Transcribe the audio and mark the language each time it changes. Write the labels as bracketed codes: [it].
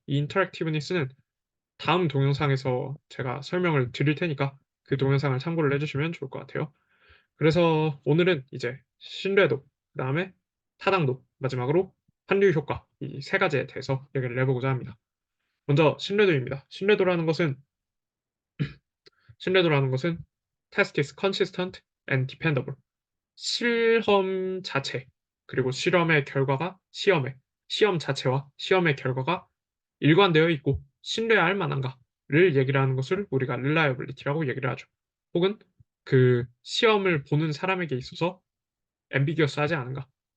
[ko] 이 interactiveness는 다음 동영상에서 제가 설명을 드릴 테니까 그 동영상을 참고를 해주시면 좋을 것 같아요. 그래서 오늘은 이제 신뢰도, 그다음에 타당도, 마지막으로 환류 효과 이 3가지에 대해서 얘기를 해보고자 합니다. 먼저 신뢰도라는 것은 [en] test is consistent and dependable. [ko] 실험 자체 그리고 실험의 결과가 시험 자체와 시험의 결과가 일관되어 있고 신뢰할 만한가를 얘기를 하는 것을 우리가 reliability라고 얘기를 하죠. 혹은 시험을 보는 사람에게 있어서 ambiguous하지 않은가.